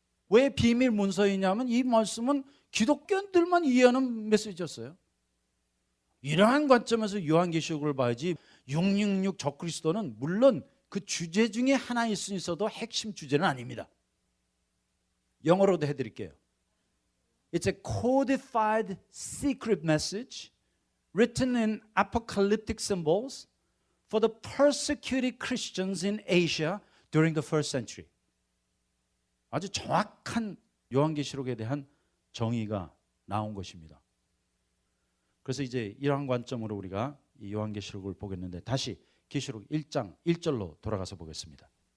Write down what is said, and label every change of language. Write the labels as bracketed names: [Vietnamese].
[Korean] 왜 비밀 문서이냐면 이 말씀은 기독교인들만 이해하는 메시지였어요. 이러한 관점에서 요한계시록을 봐야지 666 적그리스도는 물론 그 주제 중에 하나일 수 있어도 핵심 주제는 아닙니다. 영어로도 해드릴게요. [English] It's a codified secret message written in apocalyptic symbols for the persecuted Christians in Asia during the first century. [Korean] 아주 정확한 요한계시록에 대한 정의가 나온 것입니다. 그래서 이제 이러한 관점으로 우리가 이 요한계시록을 보겠는데 다시 계시록 1장 1절로 돌아가서 보겠습니다.